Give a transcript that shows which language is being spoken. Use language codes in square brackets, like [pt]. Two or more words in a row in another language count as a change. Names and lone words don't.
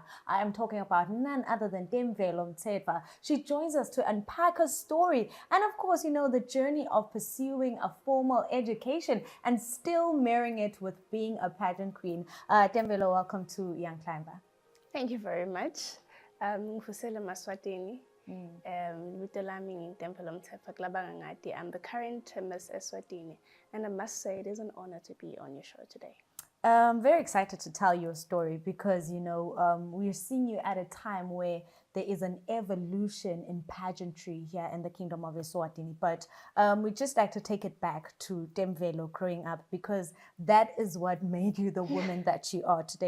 [en] I am talking about none other than Demvelo Mthethwa. She joins us to unpack her story and, of course, you know, the journey of pursuing a formal education and still marrying it with being a pageant queen. Demvelo, welcome to Young Climber. Thank you very much. [ss] Ngifusela Maswatini. Libito lami ngiDemvelo Mthethwa kulabanga ngathi. [en] I'm the current Miss Eswatini, and I must say it is an honor to be on your show today. I'm very excited to tell your story because, you know, we're seeing you at a time where there is an evolution in pageantry here in the Kingdom of Eswatini. But we'd just like to take it back to Demvelo growing up, because that is what made you the woman that you are today.